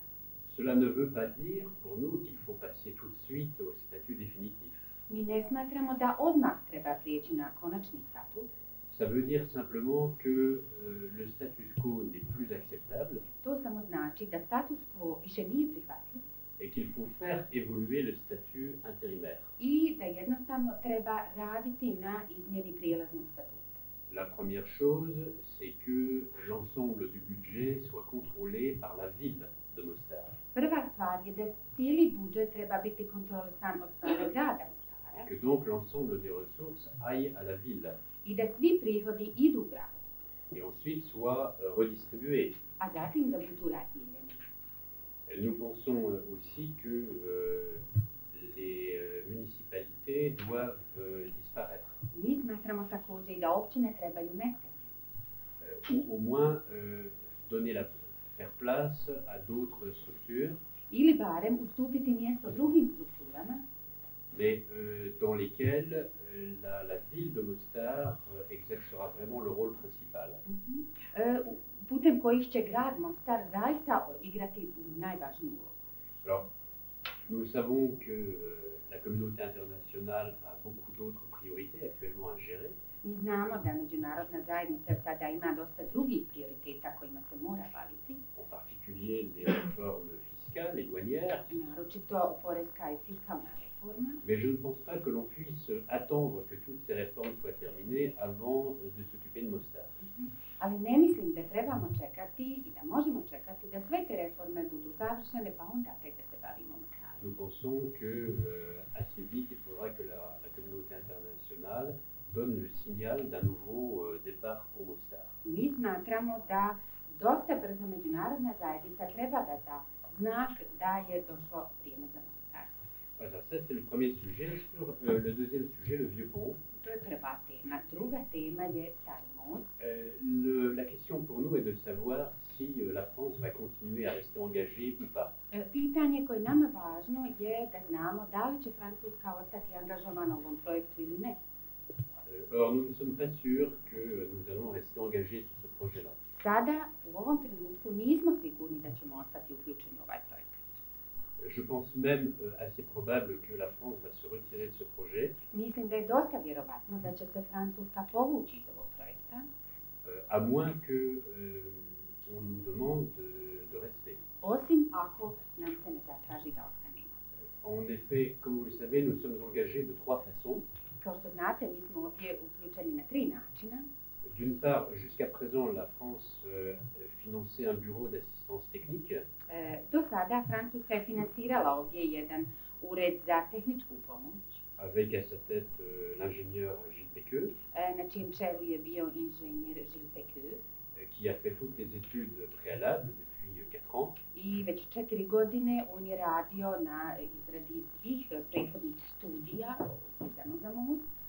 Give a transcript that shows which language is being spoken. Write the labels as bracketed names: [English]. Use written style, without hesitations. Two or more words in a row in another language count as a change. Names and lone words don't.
[French] Cela ne veut pas dire pour nous qu'il faut passer tout de suite au statut définitif. [Bosnian] Mi ne smatramo da odmah treba prijeći na konačni statut. [French] Ça veut dire simplement que le status quo n'est plus acceptable. [Bosnian] To samo znači da status quo više nije prihvatljiv. [French] Et qu'il faut faire évoluer le statut intérimaire. [Bosnian] I da jednostavno treba raditi na izmjeni prijelaznog statuta. [French] La première chose, c'est que l'ensemble du budget soit contrôlé par la ville de Mostar. [Bosnian] Prva stvar je da cijeli budžet treba biti kontrolisan od strane grada Mostara. [French] Que donc l'ensemble des ressources aille à la ville. [Bosnian] I da svi prihodi idu u grad. [French] Et ensuite soit redistribués. [Bosnian] A zatim da budu razdijeljeni. [French] Nous pensons aussi que les municipalités doivent disparaître. [Bosnian] Mi smatramo također i da općine trebaju nestati. [French] Ou au moins faire place à d'autres structures. [Bosnian] Ili barem ustupiti mjesto drugim strukturama. [French] Mais dans lesquelles la ville de Mostar exercera vraiment le rôle principal. [Bosnian] Putem kojih će grad Mostar zaista igrati najvažniju ulogu. [French] Alors, nous savons que la communauté internationale a beaucoup d'autres priorités actuellement à gérer. [Bosnian] Mi znamo da međunarodna zajednica sada ima dosta drugih prioriteta kojima se mora baviti. [French] En particulier les réformes fiscales. fiscale et douanière, [Bosnian] naročito poreska i fiskalna reforma, [French] mais je ne pense pas que l'on puisse attendre que toutes ces réformes soient terminées avant de s'occuper de Mostar. [Bosnian] ali ne mislim da trebamo čekati i da možemo čekati da sve te reforme budu završene, pa onda tek da se bavimo Mostarom. [French] Nous pensons que assez vite, il faudra que la communauté internationale donne le signal d'un nouveau départ pour Mostar. [Bosnian] Mi smatramo da dosta brzo međunarodna zajednica treba da da znak da je došlo vrijeme za Mostar. [French] Voilà, ça c'est le premier sujet. Sur le deuxième sujet, le vieux pont. [Bosnian] To je prva tema. Druga tema je Stari most. [French] La question pour nous est de savoir si la France va continuer à rester engagée ou pas. [Bosnian] Pitanje koje je nama važno je da znamo da li će Francuska ostati angažovana u ovom projektu ili ne. [French] Or, nous ne sommes pas sûrs que nous allons rester engagés sur ce projet-là. [Bosnian] Sada, u ovom trenutku, nismo sigurni da ćemo ostati uključeni u ovaj projekt. [French] Je pense même assez probable que la France va se retirer de ce projet. [Bosnian] Mislim da je dosta vjerovatno da će se Francuska povući iz ovog projekta. [French] À moins que on nous demande de rester. [Bosnian] Osim ako nam se ne zatraži da ostanemo. [French] En effet, comme vous le savez, nous sommes engagés de trois façons. [Bosnian] Kao što znate, mi smo ovdje uključeni na 3 načina. [French] D'une part, jusqu'à présent, la France finançait un bureau d'assistance technique. [Bosnian] Do sada Francuska je finansirala ovdje jedan ured za tehničku pomoć. [French] Avec à sa tête l'ingénieur Gilles Péqueux. [Bosnian] Na čijem čelu je bio inženjer Gilles Péqueux. [French] Qui a fait toutes les études préalables depuis 4 ans. [Bosnian] I već 4 godine on je radio na izradi svih prethodnih studija vezano za most.